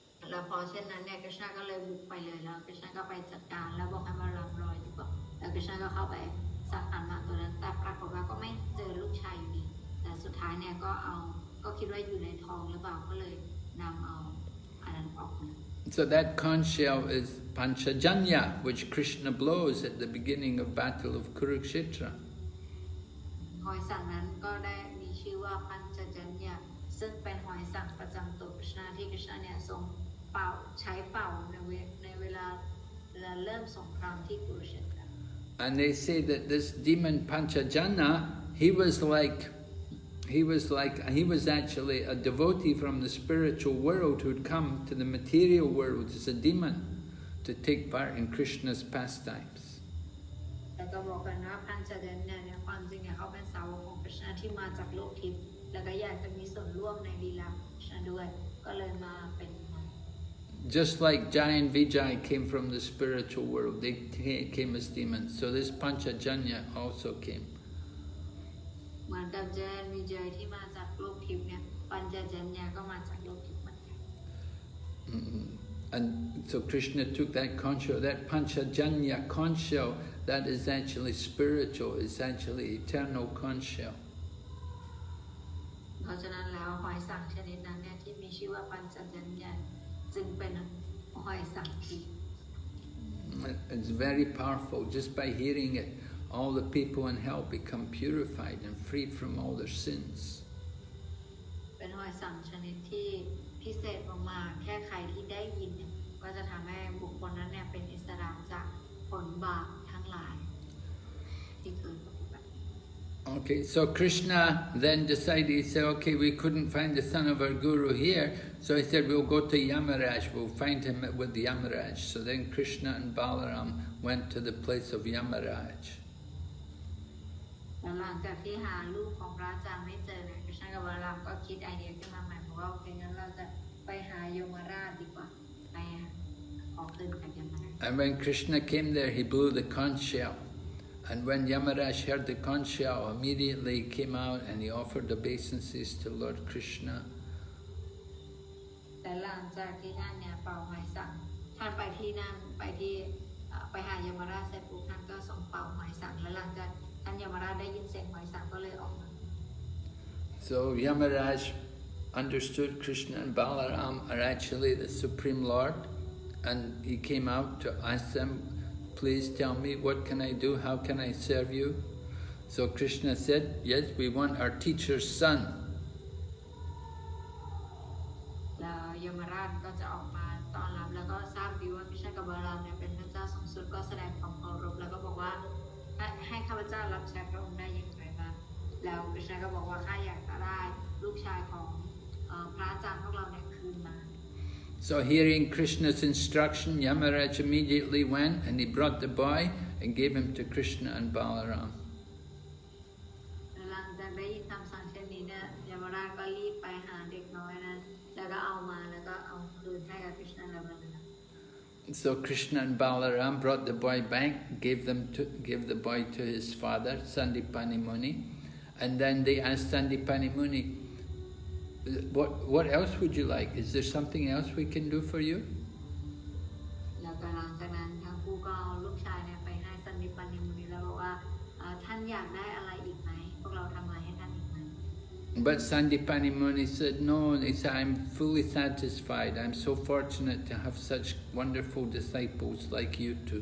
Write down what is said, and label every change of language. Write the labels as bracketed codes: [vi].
[th] แล้วพอเช่นนั้นเนี่ยกฤษณะก็เลยบุกไปเลยแล้วกฤษณะก็ไปจัดการแล้วบอกให้มารับรอยดีกว่าแล้วกฤษณะก็เข้าไปสักอันมาตัวนั้นแต่ปรากฏว่าก็ไม่เจอลูกชายอยู่ดีแต่สุดท้ายเนี่ยก็คิดว่าอยู่ในท้องหรือเปล่าก็เลยนำเอาอันนั้นออกมา [en] So that conch shell is Panchajanya, which Krishna blows at the beginning of battle of Kurukshetra. [th] หอยสังนั้นก็ได้มีชื่อว่าพันชจัญญาซึ่งเป็นหอยสังประจำตัวกฤษณะที่กฤษณะเนี่ยทรงเป่าใช้เป่าในเวลาเริ่มสงครามที่กุรุเชตร [en] And they say that this demon Panchajana, he was actually a devotee from the spiritual world who had come to the material world as a demon to take part in Krishna's pastimes. [th] แต่ก็บอกกันว่าพันชจัญญาเนี่ยความจริงเนี่ยเขาเป็นสาวกของกฤษณะที่มาจากโลกทิพย์แล้วก็อยากจะมีส่วนร่วมในลีลาของกฤษณะด้วยก็เลยมาเป็น [en] Just like Jai and Vijay came from the spiritual world, they came as demons. So this Panchajanya also came. [th] เหมือนกับเจนวิจัยที่มาจากโลกทิพย์เนี่ยปัญจจัญญาก็มาจากโลกทิพย์เหมือนกัน [en] And so Krishna took that conch shell, that Panchajanya conch shell, that is actually spiritual, it's actually eternal conch shell. [th] เพราะฉะนั้นแล้วหอยสังชนิดนั้นเนี่ยที่มีชื่อว่าปัญจจัญญาจึงเป็นหอยสังที่ [en] It's very powerful. Just by hearing it, all the people in hell become purified and freed from all their sins. [th] เป็นหอยสังชนิดที่พิเศษมากๆแค่ใครที่ได้ยินเนี่ยก็จะทำให้บุคคลนั้นเนี่ยเป็นอิสระจากผลบาปทั้งหลายที่เคยปฏิบัติ [en] Okay, so Krishna then decided, he said, okay, we couldn't find the son of our guru here, so he said, we'll go to Yamaraj, we'll find him with Yamaraj. So then Krishna and Balaram went to the place of Yamaraj. [th] หลังจากที่หาลูกของพระอาจารย์ไม่เจอเนี่ยกฤษณะกับบาลารามก็คิดไอเดียขึ้นมาใหม่บอกว่าโอเคงั้นเราจะไปหายมราชดีกว่าไปขอขึ้นกับยมราช [en] And when Krishna came there, he blew the conch shell. And when Yamaraj heard the conch shell, immediately he came out and he offered obeisances to Lord Krishna. [th] แต่หลังจากที่ท่านเนี่ยเป่าหอยสังท่านไปที่นั่นไปหายมราชเสร็จปุ๊บท่านก็ส่งเป่าหอยสังและหลังจากท่านยมราชได้ยินเสียงหอยสังก็เลยออกมา [en] So Yamaraj understood Krishna and Balaram are actually the Supreme Lord, and he came out to ask them, please tell me, what can I do, how can I serve you? So Krishna said, yes, we want our teacher's son. [th] แล้วยมราชก็จะออกมาต้อนรับแล้วก็ทราบดีว่าคริชณากับบาลารามเนี่ยเป็นพระเจ้าสูงสุดก็แสดงความเคารพแล้วก็บอกว่าให้ข้าพเจ้ารับใช้พระองค์ได้อย่างไรบ้างแล้วคริชณาก็บอกว่าข้าอยากจะได้ลูกชายของพระอาจารย์พวกเราเนี่ยคืนมา [en] So hearing Krishna's instruction, Yamaraj immediately went and he brought the boy. and gave him to Krishna and Balaram. [th] หลังจากได้ยินคำสั่งเช่นนี้เนี่ยยมราชก็รีบไปหาเด็กน้อยนั้นแล้วก็เอามาแล้วก็เอาคืนให้กับ Krishna และ Balaram. [en] So Krishna and Balaram brought the boy back, gave the boy to his father, Sandipani Muni, and then they asked Sandipani Muni, what else would you like? Is there something else we can do for you? [th] แล้วก็หลังจากนั้นทั้งคู่ก็เอาลูกชายเนี่ยไปให้สันติปานิมุนีแล้วบอกว่าท่านอยากได้อะไรอีกไหมพวกเราทำอะไรให้ท่านอีกไหม [en] But Sandipani Muni said, no, he said, I'm fully satisfied. I'm so fortunate to have such wonderful disciples like you two.